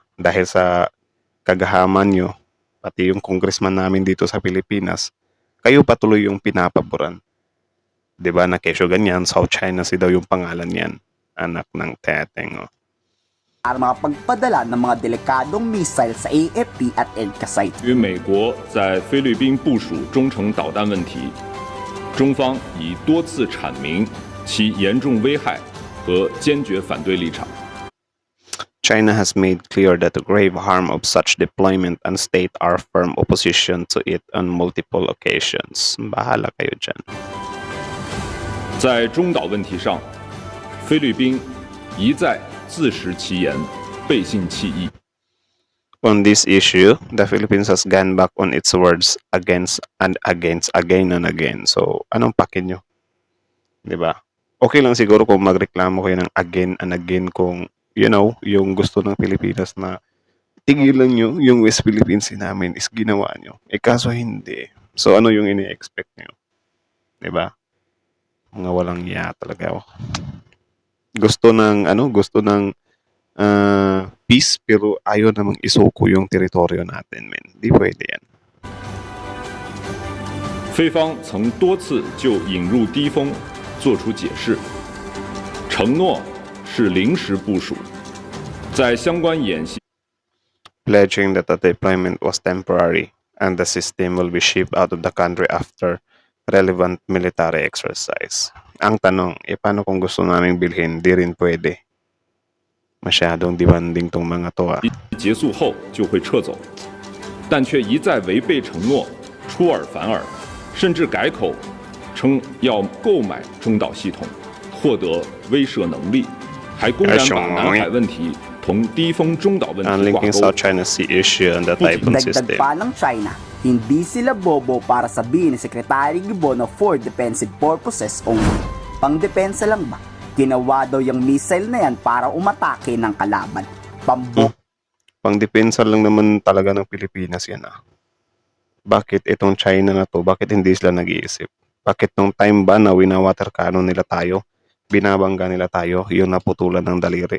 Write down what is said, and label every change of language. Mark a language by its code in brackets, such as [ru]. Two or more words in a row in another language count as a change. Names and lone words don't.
[tl] Dahil sa kagahaman nyo, pati yung congressman namin dito sa Pilipinas, kayo patuloy yung pinapaboran. Diba na kesyo ganyan, South China Sea daw yung pangalan niyan. Anak ng teteng. Para makapagpadala ng mga delikadong missile sa AFP at EDCA site. [zh] 与美国在菲律宾部署中程导弹问题，中方已多次阐明其严重危害和坚决反对立场。 [en] China has made clear that the grave harm of such deployment and state our firm opposition to it on multiple occasions. [tl] Bahala kayo dyan. [zh] 在中岛问题上，菲律宾一再自食其言，背信弃义。 [en] On this issue, the Philippines has gone back on its words again and again. [tl] So, anong pakin nyo? Diba? Okay lang siguro kung magreklamo kayo ng [en] again and again [tl] kung, yung gusto ng Pilipinas na tigilan nyo yung West Philippines namin is ginawa nyo. Kaso hindi. So, ano yung ini-expect nyo? Diba? Mga walang iya talaga. Gusto ng peace pero ayaw namang isuko yung teritoryo natin, men. Di pwede yan. [zh] 菲方曾多次就引入低风作出解释，承诺是临时部署，在相关演习 [en] pledging that the deployment was temporary and the system will be shipped out of the country after relevant military exercise. [tl] Ang tanong, paano kung gusto naming bilhin? Di rin pwede. Masyadong demanding tong mga to. [zh] 结束后就会撤走，但却一再违背承诺，出尔反尔，甚至改口称要购买中导系统，获得威慑能力，还公然把南海问题同低风中岛问题挂钩。 [en] South China Sea issue and the Typhoon system. [tl] Dagdag pa ng China, hindi sila bobo para sabihin ni Secretary Gibbon na [en] for defensive purposes only. [tl] Pang-depensa lang ba? Ginawa daw yung missile na yan para umatake ng kalaban. Pang-depensa lang naman talaga ng Pilipinas yan. Bakit itong China na to, bakit hindi sila nag-iisip? Bakit nung time ba na winawater cannon nila tayo, binabangga nila tayo, yung naputulan ng daliri.